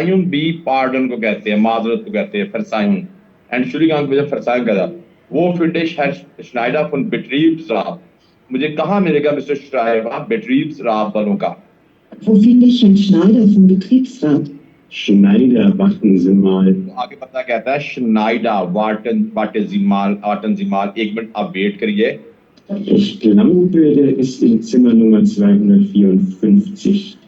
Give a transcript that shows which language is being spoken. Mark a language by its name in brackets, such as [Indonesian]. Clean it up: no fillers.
[Hindi] भी पार्डन को कहते हैं माजरत को कहते हैं फरसायुन एंड शुलिगान को जब फरसायुन कहता [German] वो फिनिश है शनाइडा फॉन बेट्रीब्सरात [Hindi] मुझे कहाँ मिलेगा मिस्टर शनाइडा बेट्रीब्सरात वालों का। [German] wo finde ich Herrn Schneider vom Betriebsrat? Schneider, warten Sie mal. [Hindi] आगे पता कहता है [German] शनाइडा वाटन जिमाल [Hindi] एक मिनट आप वेट करिए। [German] Ich glaube, der ist in Zimmer Nummer 254.